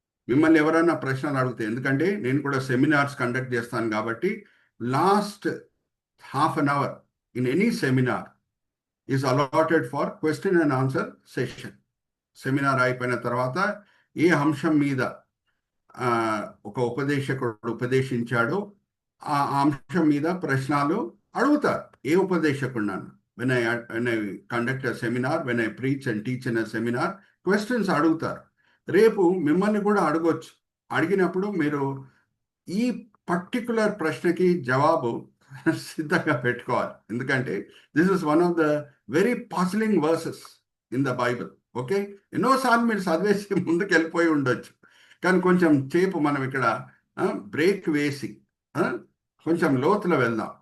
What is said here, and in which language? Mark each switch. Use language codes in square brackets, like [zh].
[te] మిమ్మల్ని ఎవరైనా ప్రశ్నలు అడిగితే, ఎందుకంటే నేను కూడా సెమినార్స్ కండక్ట్ చేస్తాను కాబట్టి [en] Last half an hour in any seminar is allotted for question and answer session. [te] Seminar అయిపోయిన తర్వాత ఏ అంశం మీద ఒక ఉపదేశకుడు ఉపదేశించాడో ఆ అంశం మీద ప్రశ్నలు అడుగుతారు. ఏ ఉపదేశకుడు [en] when I conduct a seminar, when I preach and teach in a seminar, questions [te] అడుగుతారు. రేపు మిమ్మల్ని కూడా అడగొచ్చు. అడిగినప్పుడు మీరు ఈ పర్టికులర్ ప్రశ్నకి జవాబు సిద్ధంగా పెట్టుకోవాలి. ఎందుకంటే [en] This is one of the very puzzling verses in the Bible. [te] Okay, ఎన్నోసార్లు మీరు చదివేసి ముందుకు వెళ్ళిపోయి ఉండొచ్చు, కానీ కొంచెం సేపు మనం ఇక్కడ బ్రేక్ వేసి కొంచెం లోతులో వెళ్దాం.